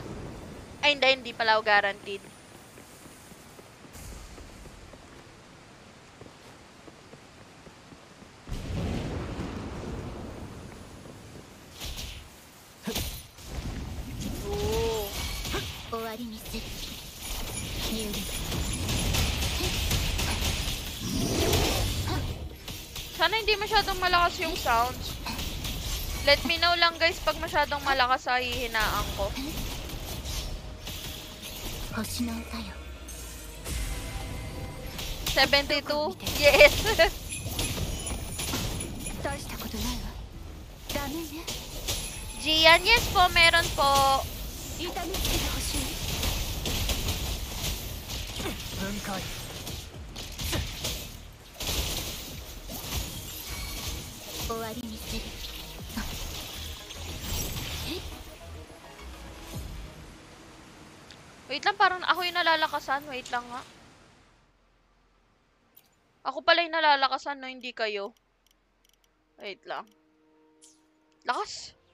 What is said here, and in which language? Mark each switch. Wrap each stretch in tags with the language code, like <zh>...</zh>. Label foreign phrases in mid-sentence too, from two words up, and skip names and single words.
<tl>Ay, hindi pala ako guaranteed. Oo.</tl> <ja>終わりにする。入力。</ja> <tl>Sana hindi masyadong malakas yung sounds.</tl> <en>Let me know</en> <tl>lang guys pag masyadong malakas sa hihinaan ko.</tl> <ja>星の歌よ。</ja> <tl>72? Yes!</tl> <ja>大したことないわ。ダメね。</ja> <tl>Gian, yes po, meron po.</tl> <ja>痛めつけてほしい。分解。終わりにする。</ja> <tl>Wait lang, parang ako yung nalalakasan. Wait lang nga. Ako pala yung nalalakasan, no? Hindi kayo. Wait lang. Lakas!</tl>